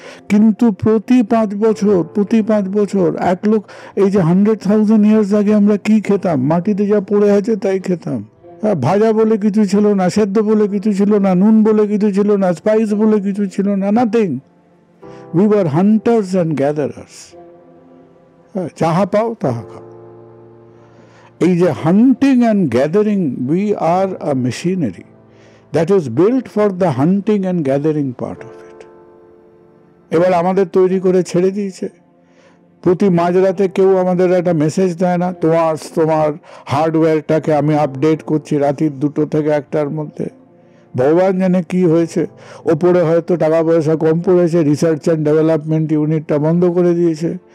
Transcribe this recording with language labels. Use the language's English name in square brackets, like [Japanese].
[Bangla] কিন্তু প্রতি 5 বছর এই যে 100,000 ইয়ার্স আগে আমরা কি খেতাম? মাটিতে যা পড়ে আছে তাই খেতাম। ভাজা বলে কিছু ছিল না, সেদ্ধ বলে কিছু ছিল না, নুন বলে কিছু ছিল না, স্পাইস বলে কিছু ছিল না, nothing. [English] We were hunters and gatherers. [Bangla] যাহা পাও তাহা খাও। এই যে [English] Hunting and gathering, we are a machinery that is built for the hunting and gathering part of it. [Bangla] এবার আমাদের তৈরি করে ছেড়ে দিয়েছে। প্রতি মাঝরাতে কেউ আমাদের একটা মেসেজ দেয় না, তোমার হার্ডওয়্যারটাকে আমি আপডেট করছি রাত্রি 2টো থেকে 1টার মধ্যে। ভগবান জানে কি হয়েছে। ওপরে হয়তো টাকা পয়সা কম পড়েছে, রিসার্চ অ্যান্ড ডেভেলপমেন্ট ইউনিটটা বন্ধ করে দিয়েছে।